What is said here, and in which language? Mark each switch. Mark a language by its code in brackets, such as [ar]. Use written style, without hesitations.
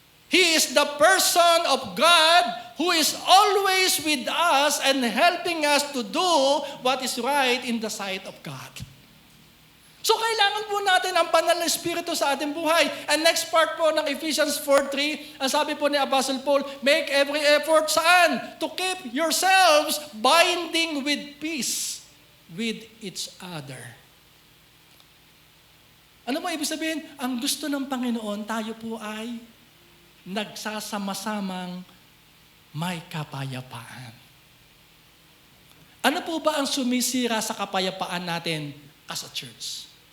[en] He is the person of God who is always with us and helping us to do what is right in the sight of God. [tl] So kailangan po natin ang banal na Espiritu sa ating buhay. And next part po ng Ephesians 4:3, ang sabi po ni Apostle Paul, [en] make every effort [tl] saan? [en] To keep yourselves binding with peace with each other. [tl] Ano mo ibig sabihin? Ang gusto ng Panginoon, tayo po ay nagsasama-samang may kapayapaan. Ano po ba ang sumisira sa kapayapaan natin [en] as a church?